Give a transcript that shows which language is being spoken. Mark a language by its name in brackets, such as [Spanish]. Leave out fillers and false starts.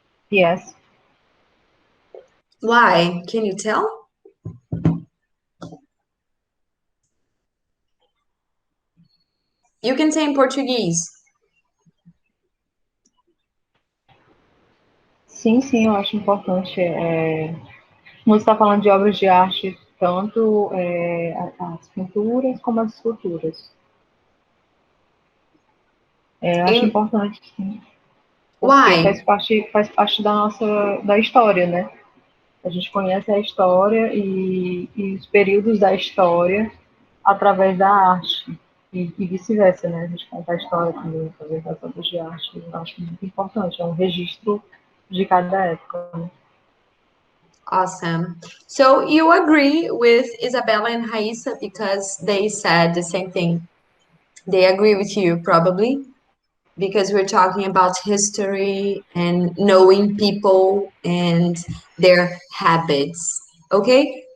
[English] Yes. Why? Can you tell? You can say in Portuguese. [Portuguese] Sim, sim, eu acho importante. Como você está falando de obras de arte, tanto as pinturas como as esculturas. Eu acho [English] In [Portuguese] importante, sim, porque [English] why? [Portuguese] faz parte da história, né? A gente conhece a história e os períodos da história através da arte. E vice-versa, né? A gente conta a história também através das obras de arte. Eu acho muito importante, é um registro de cada época, né? [English] Awesome. So you agree with Isabella and Raissa because they said the same thing. They agree with you, probably, because we're talking about history and knowing people and their habits. Okay?